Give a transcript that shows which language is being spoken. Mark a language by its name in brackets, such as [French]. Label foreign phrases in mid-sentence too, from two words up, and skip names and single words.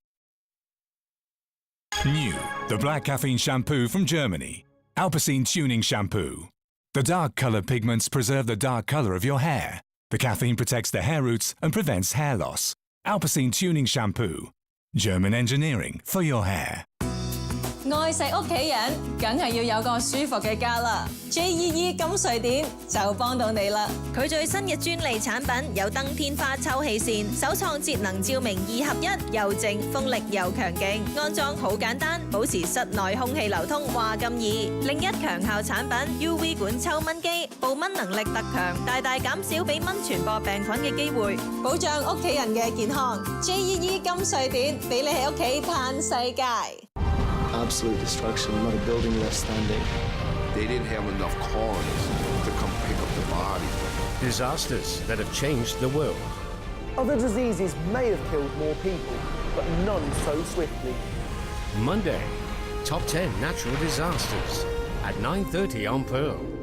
[English] New, the black caffeine shampoo from Germany. Alpecin Tuning Shampoo. The dark color pigments preserve the dark color of your hair. The caffeine protects the hair roots and prevents hair loss. Alpecin Tuning Shampoo. German engineering for your hair. [Cantonese] 愛錫屋企人，梗係要有個舒服嘅家啦。JEE 金瑞典就幫到你啦。佢最新嘅專利產品有登天花抽氣扇，首創節能照明2合1，又靜風力又強勁，安裝好簡單，保持室內空氣流通話咁易。另一強效產品 UV 管抽蚊機，捕蚊能力特強，大大減少俾蚊傳播病菌嘅機會，保障屋企人嘅健康。JEE 金瑞典俾你喺屋企嘆世界。 [English] Absolute destruction, not a building left standing. They didn't have enough coroners to come pick up the body. Disasters that have changed the world. Other diseases may have killed more people, but none so swiftly. Monday, Top 10 Natural Disasters at 9:30 on Pearl.